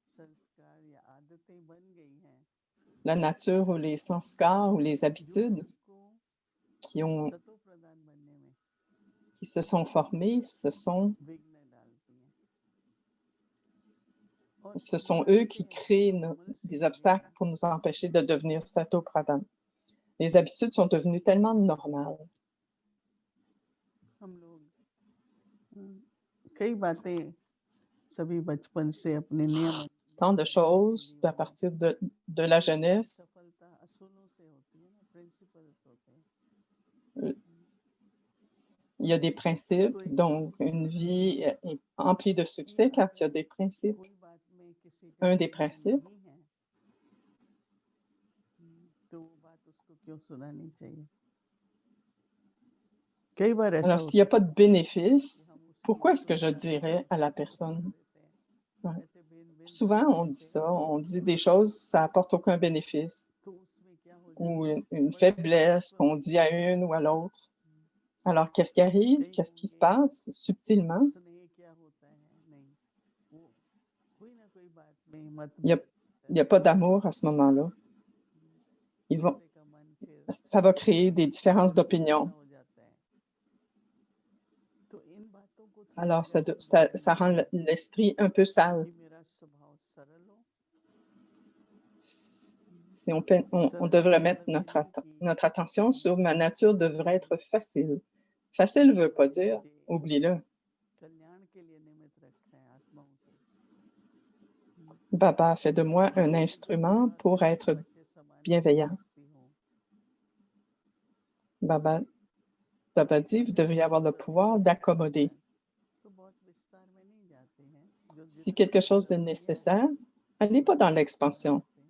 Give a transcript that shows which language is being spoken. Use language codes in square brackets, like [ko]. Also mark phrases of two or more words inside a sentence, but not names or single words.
[fr] La nature ou les sanskars ou les habitudes qui se sont formées, ce sont [hi] और [fr] Ce sont [hi] बीमारी [fr] eux [hi] क्या [fr] qui [hi] है, [fr] créent [hi] नॉर्मल सी [fr] des [hi] हो गई [fr] obstacles [hi] है [fr] pour nous empêcher de devenir Sato-Pradhan. Les habitudes sont devenues tellement normales. [hi] हम लोग कई बातें सभी बचपन से अपने नियम [fr] Tant de choses à partir de la jeunesse. [hi] सफलता असूलों से होती है ना, प्रिंसिपल्स होते हैं [fr] Il y a des principes, donc une vie est emplie de succès car il y a des principes. [hi] कोई बात में किसी का [fr] Un des [hi] कहना [fr] principes, [hi] नहीं है तो वो बात उसको क्यों सुनानी चाहिए कई बार ऐसा [fr] alors s'il n'y a [hi] होता [fr] pas de bénéfice, [hi] है हम उसकी [fr] pourquoi est-ce que je [hi] सुनते [fr] dirais à la [hi] हैं, [fr] personne? [hi] देते हैं, [fr] Ouais. [hi] ऐसे बेन [fr] Souvent, on dit ça, on dit des choses, ça apporte aucun bénéfice. [hi] तो उसमें क्या हो [fr] Ou [hi] जाता है [fr] une [hi] बड़े [fr] faiblesse qu'on dit à [hi] सूक्ष्म [fr] une ou à l'autre. Alors, qu'est-ce qui arrive? [hi] कई [fr] Qu'est-ce qui se [hi] होंगे [fr] passe subtilement? [hi] स्नेह क्या होता है नहीं वो कोई ना कोई बात में [fr] Il [hi] मतभेद [fr] n'y a pas d'amour à ce moment-là. [hi] दूसरे का मन फिर [fr] Ça va créer des différences [hi] कैसा [fr] d'opinion. [hi] हो जाता है तो इन बातों को थोड़ा [fr] Alors, ça [hi] गौर [fr] rend l'esprit un peu sale. [hi] कि मेरा स्वभाव सरल हो [fr] Si on devrait mettre notre attention sur ma nature devrait être facile. Facile ne veut pas dire, oublie-le. [hi] कल्याण के लिए निमित्त रखा है आत्माओं के [fr] Baba fait de moi un instrument pour être bienveillant. Baba dit, vous devriez avoir le pouvoir d'accommoder. Si quelque chose est nécessaire, allez pas dans l'expansion.